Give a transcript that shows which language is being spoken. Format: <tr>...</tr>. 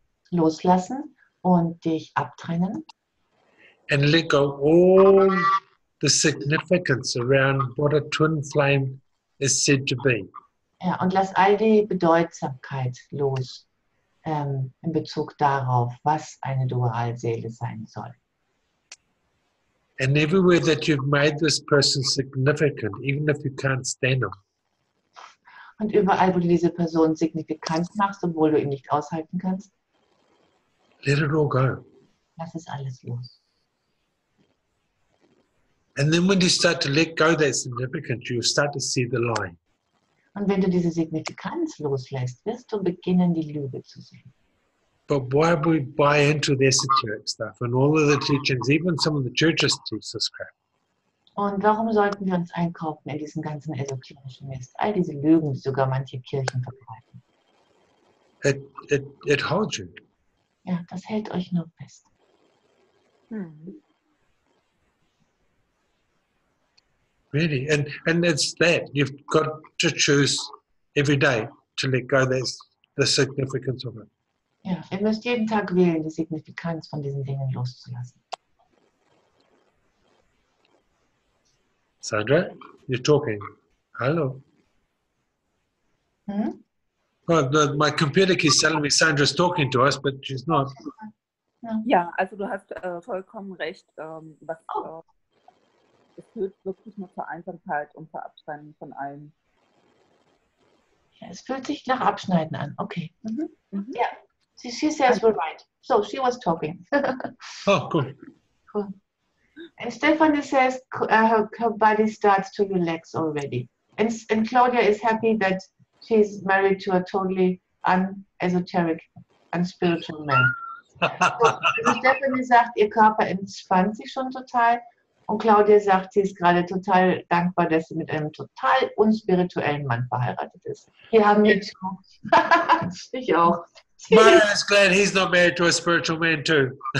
<de>loslassen und dich abtrennen.</de> <en>And let go all the significance around what a twin flame is said to be.</en> <de>Ja, und lass all die Bedeutsamkeit los in Bezug darauf, was eine Dualseele sein soll.</de> <en>And everywhere that you've made this person significant, even if you can't stand them,</en> <de>Und überall, wo du diese Person signifikant machst, obwohl du ihn nicht aushalten kannst,</de> <en>let it all go.</en> <de>lass es alles los.</de> <en>And then when you start to let go that significance, you start to see the line.</en> <de>Und wenn du diese Signifikanz loslässt, wirst du beginnen, die Lüge zu sehen.</de> <en>But why we buy into the esoteric stuff and all of the teachings, even some of the churches teach this crap.</en> <de>Und warum sollten wir uns einkaufen in diesen ganzen esoterischen Mist? All diese Lügen, die sogar manche Kirchen verbreiten.</de> <en>It holds you.</en> <de>Ja, das hält euch nur fest.</de> <en>Really. And it's that. You've got to choose every day to let go the significance of it.</en> <de>Ja, ihr müsst jeden Tag wählen, die Signifikanz von diesen Dingen loszulassen.</de> <en>Sandra, you're talking. Hello. Hm? Oh, my computer keeps telling me Sandra's talking to us, but she's not.</en> <de>Ja, also du hast vollkommen recht. Es führt wirklich nur zur Einsamkeit und zur Abtrennung von allem. Ja, es fühlt sich nach Abschneiden an.</de> <en>Okay. Ja, she says we're right. So she was talking. Oh, cool. Cool. And Stephanie says her body starts to relax already. And Claudia is happy that she's married to a totally unesoteric, unspiritual man. So,</en> <de>also Stephanie sagt, ihr Körper entspannt sich schon total Und Claudia sagt, sie ist gerade total dankbar, dass sie mit einem total unspirituellen Mann verheiratet ist. Wir haben jetzt ich auch.</de> <en>Mario's glad he's not married to a spiritual man too.</en>